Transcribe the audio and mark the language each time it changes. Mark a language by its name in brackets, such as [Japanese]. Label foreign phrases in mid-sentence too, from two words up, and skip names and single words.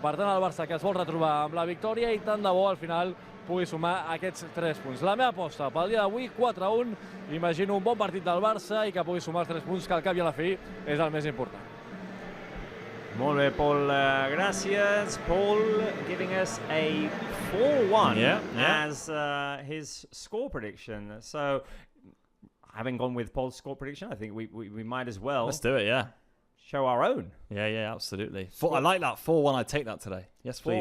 [Catalan] Per tant, el Barça, que es vol retrobar amb la victòria, i tant de bo al final pugui sumar aquests 3 punts. La meva aposta pel dia d'avui, 4-1. Imagino un bon partit del Barça i que pugui sumar els 3 punts, que al cap i a la fi és el més important. Molt bé, Paul. Gràcies. [English] Paul giving us a 4-1 as his score prediction. So, having gone with Paul's score prediction, I think we might as well. Let's do it, show our own. Yeah, absolutely. I like that 4-1. I'd take that today. Yes, please.